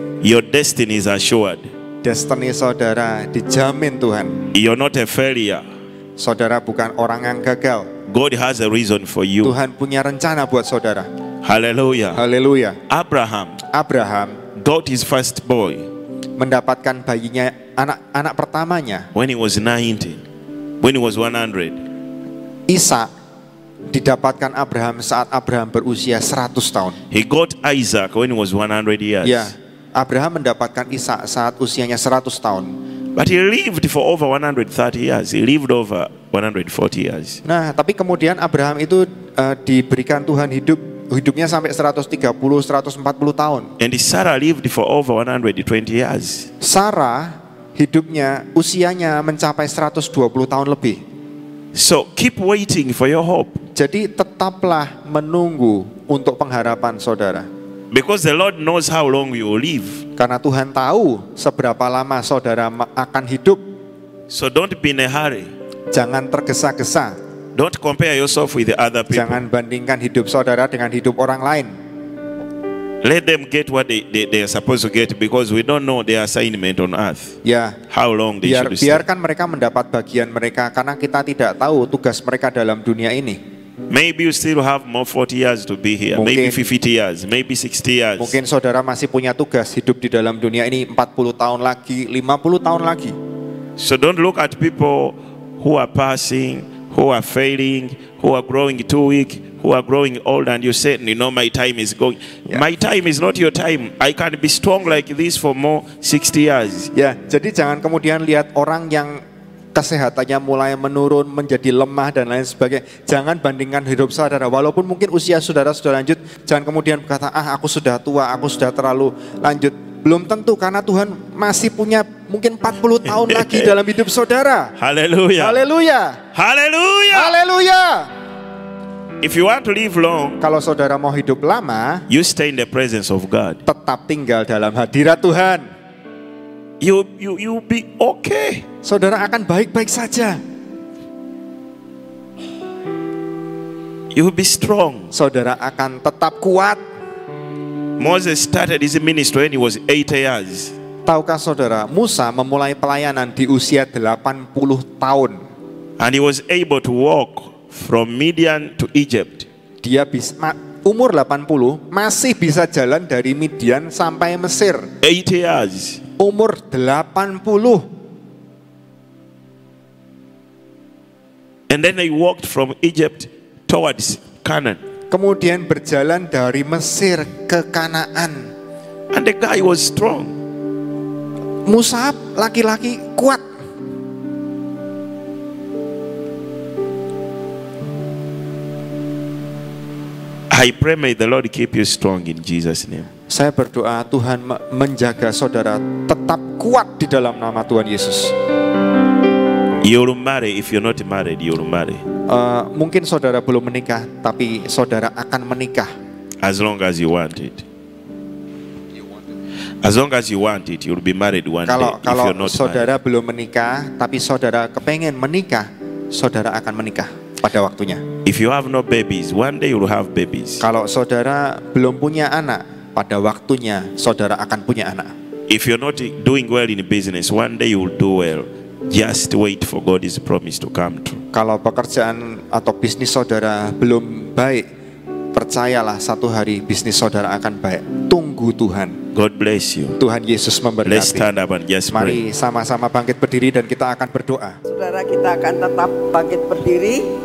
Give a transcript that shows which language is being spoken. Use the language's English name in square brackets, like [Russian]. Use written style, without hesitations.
[English] Your destiny is assured. [Indonesian] Destiny saudara dijamin Tuhan. [English] You're not a failure. [Indonesian] Saudara bukan orang yang gagal. [English] God has a reason for you. [Indonesian] Tuhan punya rencana buat saudara. [English] Hallelujah. [Indonesian] Haleluya. [English] Abraham got his first boy [Indonesian] mendapatkan bayinya, anak pertamanya. [English] when he was 90, when he was 100. [Indonesian] Ishak didapatkan Abraham saat Abraham berusia 100 tahun. [English] He got Isaac when he was 100 years. [Indonesian] Ya, Abraham mendapatkan Ishak saat usianya 100 tahun. [English] But he lived for over 130 years. He lived over 140 years. [Indonesian] Nah, tapi kemudian Abraham itu diberikan Tuhan hidupnya sampai 130, 140 tahun. [English] And Sarah lived for over 120 years. [Indonesian] Sarah hidupnya, usianya mencapai 120 tahun lebih. [English] So keep waiting for your hope. [Indonesian] Jadi tetaplah menunggu untuk pengharapan saudara. [English] Because the Lord knows how long you will live. [Indonesian] Karena Tuhan tahu seberapa lama saudara akan hidup. [English] So don't be in a hurry. [Indonesian] Jangan tergesa-gesa. [English] Don't compare yourself with the other people. [Indonesian] Jangan bandingkan hidup saudara dengan hidup orang lain. [English] Let them get what they are supposed to get, because we don't know their assignment on earth. [Indonesian] Ya, [English] How long they should stay. [Indonesian] biarkan mereka mendapat bagian mereka, karena kita tidak tahu tugas mereka dalam dunia ini. [English] Maybe you still have more 40 years to be here. Maybe [Indonesian] Mungkin- [English] 50 years. Maybe 60 years. [Indonesian] Mungkin saudara masih punya tugas hidup di dalam dunia ini 40 tahun lagi, 50 tahun lagi. [English] So don't look at people who are passing, who are failing, who are growing too weak, who are growing old, and you say, you know, my time is going. Yeah. My time is not your time. I can be strong like this for more 60 years. [Indonesian] Ya, jadi jangan kemudian lihat orang yang kesehatannya mulai menurun, menjadi lemah dan lain sebagainya. Jangan bandingkan hidup saudara. Walaupun mungkin usia saudara sudah lanjut, jangan kemudian berkata, aku sudah tua, aku sudah terlalu lanjut. Belum tentu, karena Tuhan masih punya mungkin 40 tahun lagi dalam hidup saudara. [English] Hallelujah. [Indonesian] Haleluya. [English] Hallelujah. [Indonesian] Haleluya. [English] If you want to live long, [Indonesian] Kalau saudara mau hidup lama, [English] you stay in the presence of God. [Indonesian] tetap tinggal dalam hadirat Tuhan. [English] You be okay. [Indonesian] Saudara akan baik-baik saja. [English] You will be strong. [Indonesian] Saudara akan tetap kuat. [English] Moses started his ministry when he was 80 years. [Indonesian] Tahukah saudara, Musa memulai pelayanan di usia 80 tahun. [English] And he was able to walk from Midian to Egypt. [Indonesian] Dia bisa umur 80 masih bisa jalan dari Midian sampai Mesir. [English] 80 years. [Indonesian] Umur 80. [English] And then they walked from Egypt towards Canaan. [Indonesian] Kemudian berjalan dari Mesir ke Kanaan. [English] And the guy was strong. [Indonesian] Musa laki-laki kuat. [English] I pray may the Lord keep you strong in Jesus' name. [Indonesian] Saya berdoa Tuhan menjaga saudara tetap kuat di dalam nama Tuhan Yesus. [English] You'll marry. If you're not married, you'll marry. [Indonesian] Mungkin saudara belum menikah, tapi saudara akan menikah. [English] As long as you want it. As long as you want it, you'll be married one day. [Indonesian] Kalau [English] If you're not [Indonesian] saudara [English] married. [Indonesian] belum menikah, tapi saudara kepengen menikah, saudara akan menikah pada waktunya. [English] If you have no babies, one day you'll have babies. [Indonesian] Kalau saudara belum punya anak, pada waktunya saudara akan punya anak. [English] If you're not doing well in business, one day you'll do well. Just wait for God's promise to come true. [Indonesian] Kalau pekerjaan atau bisnis saudara belum baik, percayalah satu hari bisnis saudara akan baik. Tunggu Tuhan. [English] God bless you. [Indonesian] Tuhan Yesus [English] Let's [Indonesian] memberkati. [English] stand up and just [Indonesian] Mari [English] pray. [Indonesian] sama-sama bangkit berdiri dan kita akan berdoa. Saudara, kita akan tetap bangkit berdiri.